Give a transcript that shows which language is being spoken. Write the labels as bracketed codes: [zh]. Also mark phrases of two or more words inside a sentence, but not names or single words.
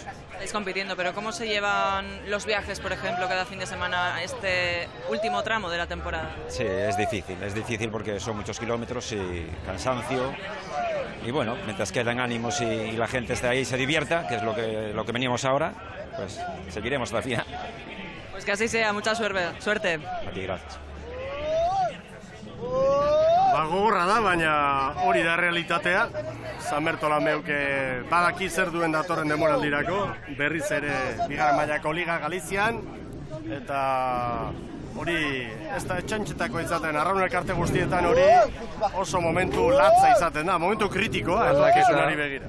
[es] Estáis compitiendo, pero ¿cómo se llevan los viajes, por ejemplo, cada fin de semana, este último tramo de la temporada? Sí, es difícil porque son muchos kilómetros y cansancio. Y bueno, mientras quedan ánimos y la gente esté ahí y se divierta, que es lo que veníamos ahora, pues seguiremos hasta el final. Pues que así sea, mucha suerte. Aquí, gracias. [eu] Gogorra da, baina hori da realitatea. San Bertolameuk badaki zer duen datorren demoraldirako, berriz ere bigarren mailako liga Galizian, eta hori ez da etxantxetako izaten, arraun elkarte guztietan hori oso momentu latza izaten da, momentu kritikoa, etorkizunari begira.